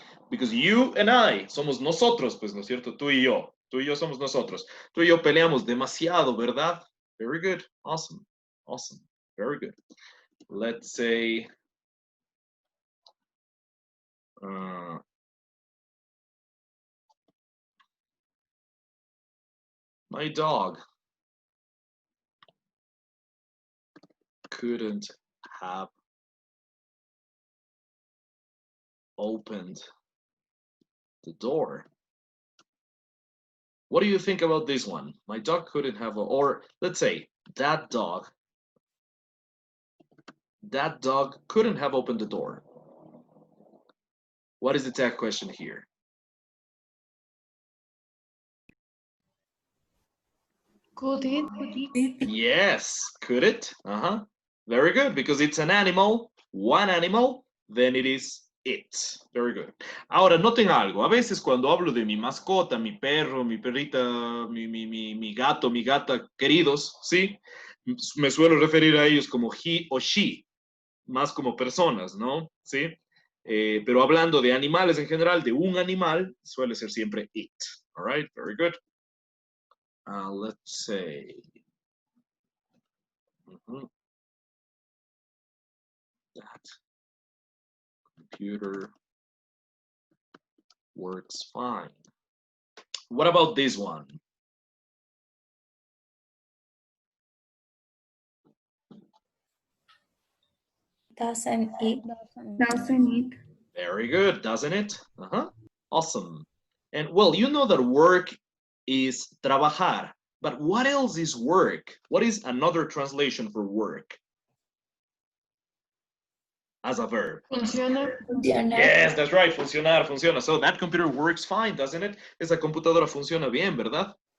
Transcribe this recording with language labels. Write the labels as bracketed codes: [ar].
[en] Because you and I [es] somos nosotros, pues, ¿no es cierto? Tú y yo. Tú y yo somos nosotros. Tú y yo peleamos demasiado, ¿verdad? [en] Very good. Awesome. Awesome. Very good. Let's say, my dog couldn't have opened the door. What do you think about this one? My dog couldn't have, or let's say that dog couldn't have opened the door. What is the tag question here? Could it? Yes, could it? Very good, because it's an animal, one animal, then it is it. Very good. [es] Ahora, noten algo. A veces cuando hablo de mi mascota, mi perro, mi perrita, mi gato, mi gata, queridos, ¿sí? Me suelo referir a ellos como he o she, más como personas, ¿no? ¿Sí? Pero hablando de animales en general, de un animal, suele ser siempre it. [en] All right, very good. Let's say, that computer works fine. What about this one? Doesn't it? Doesn't it? Very good, doesn't it? Awesome. And well, you know that work is trabajar, but what else is work? What is another translation for work? As a verb. [es] Funcionar. [en] Yes, that's right. [es] Funcionar, funciona. [en] So that computer works fine, doesn't it? [es] Esa computadora funciona bien, ¿verdad?